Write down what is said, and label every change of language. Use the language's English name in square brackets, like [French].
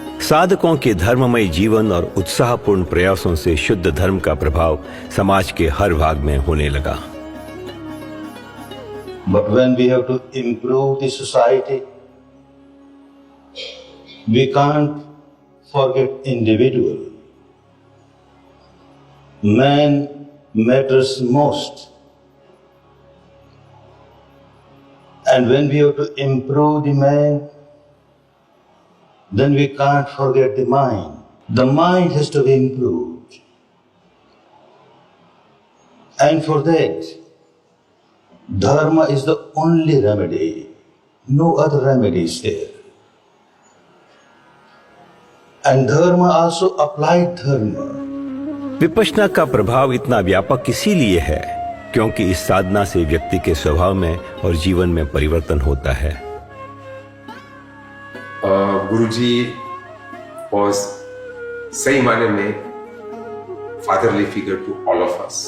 [Hindi] साधकों के धर्ममय जीवन और उत्साहपूर्ण प्रयासों से शुद्ध धर्म का प्रभाव समाज के हर भाग में होने लगा। [English] But when we have to improve the society, we can't forget individual. Man matters most. And when we have to improve the man, then we can't forget the mind. The mind has to be improved. And for that, Dharma is the only remedy. No other remedy is there. And Dharma also applied Dharma. [Hindi] Vipassana का प्रभाव इतना व्यापक इसीलिए है क्योंकि इस साधना से व्यक्ति के स्वभाव में और जीवन में परिवर्तन होता है। [English] Guruji was [Hindi] सही माने में [English] Fatherly figure to all of us.